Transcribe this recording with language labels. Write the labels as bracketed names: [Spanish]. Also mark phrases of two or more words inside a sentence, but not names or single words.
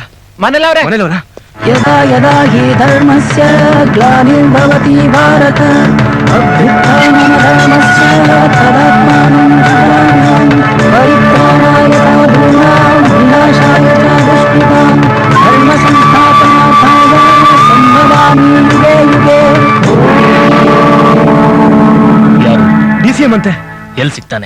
[Kannada] ಮನೇಲವ್ರೆ ಮನೇಲವ್ರ? [Sanskrit] यदा यदा हि धर्मस्य ग्लानिर्भवति भारत अभ्युत्थानधर्मस्य तदात्मानं सदाम्यहं परित्राणाय साधूनां विनाशाय च दुष्कृतां धर्मसंस्थापनार्थाय संभवामि युगे युगे. [Kannada] ಯಾರು? DCM ಅಂತೆ. ಎಲ್ಲಿ ಸಿಗ್ತಾನೆ?